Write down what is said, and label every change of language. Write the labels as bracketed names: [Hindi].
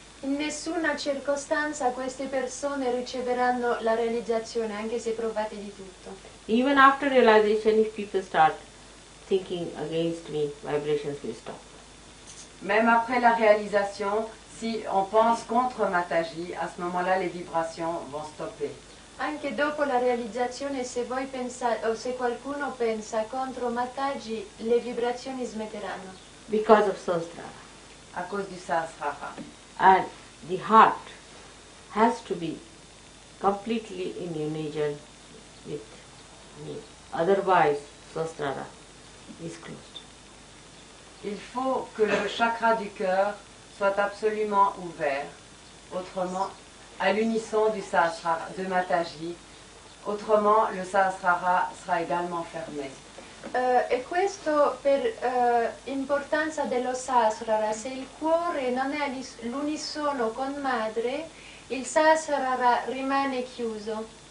[Italian] In nessuna circostanza queste persone riceveranno la realizzazione, anche se provate di tutto. [English] Even after realization, if people start thinking against me, vibrations will stop. [French] Même après la réalisation, si on pense contre Mataji, à ce moment-là, les vibrations vont stopper. [Italian] Anche dopo la realizzazione, se voi pensate o se qualcuno pensa contro Mataji, le vibrazioni smetteranno. [English] Because of Sahasrara. [French] À cause du Sahasrara. [English] And the heart has to be completely in union with me. Otherwise, Sahasrara is closed. [French] Il faut que le chakra du cœur soit absolument ouvert, autrement, à l'unisson du Sahasrara, de Mataji, autrement le Sahasrara sera également fermé. [Italian] E questo per importanza dello Sahasrara. Se il cuore non è all'unisono con madre, il Sahasrara rimane chiuso.